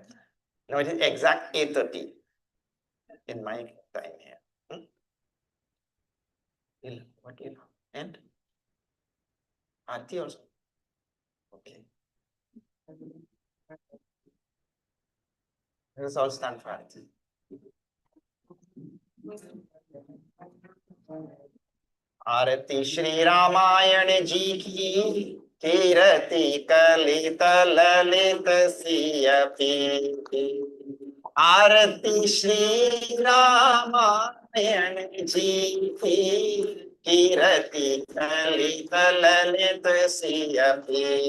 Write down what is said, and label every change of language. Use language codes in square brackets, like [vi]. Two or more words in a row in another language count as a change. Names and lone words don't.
[en] Now it is exact 8:30 in my time here. What you know? And Aarti also. Okay. Let us all stand for Aarti. [hi] आरती श्री रामायण जी की कीरति कलित ललित सियपी आरती श्री रामायण जी की कीरति कलित ललित सियपी